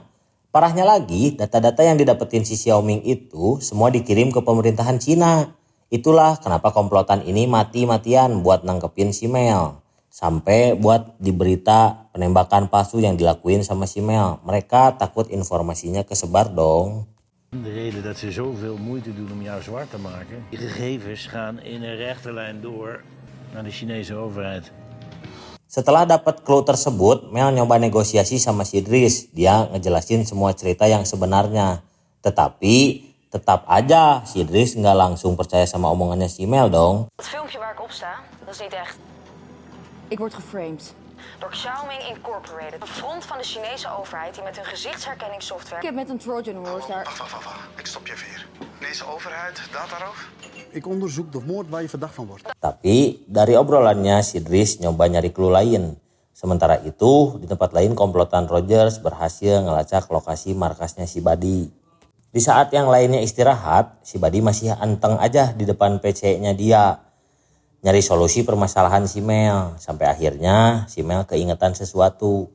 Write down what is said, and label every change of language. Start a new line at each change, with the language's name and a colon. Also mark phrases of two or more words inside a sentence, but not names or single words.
Indonesian: Parahnya lagi, data-data yang didapetin si Xiaoming itu semua dikirim ke pemerintahan Cina. Itulah kenapa komplotan ini mati-matian buat nangkepin si Mel. Sampai buat di berita penembakan palsu yang dilakuin sama si Mel. Mereka takut informasinya kesebar dong.
Dutch: De reden dat ze zoveel moeite doen om jou zwart te maken. Die gegevens gaan in een rechte lijn door naar de Chinese overheid.
Indonesian: Setelah dapat clue tersebut, Mel nyoba negosiasi sama si Dries. Dia ngejelasin semua cerita yang sebenarnya. Tetapi tetap aja si Dries nggak langsung percaya sama omongannya si Mel dong.
Dutch: Dat filmpje waar ik op sta, dat is niet echt. Ik word geframed. Door Xiaoming Incorporated, een front van de Chinese overheid die met hun gezichtsherkenningssoftware... Ik heb met een
English: Trojan horse
Dutch: daar... Wacht. Ik stop je even hier. Deze overheid, Dataroof? Ik onderzoek de moord waar je verdacht van wordt.
Indonesian: Tapi dari obrolannya si Dries nyoba nyari clue lain. Sementara itu di tempat lain komplotan Rogers berhasil ngelacak lokasi markasnya si Buddy. Di saat yang lainnya istirahat, si Buddy masih anteng aja di depan PC-nya dia. Nyari solusi permasalahan si Mel. Sampai akhirnya si Mel keingetan sesuatu.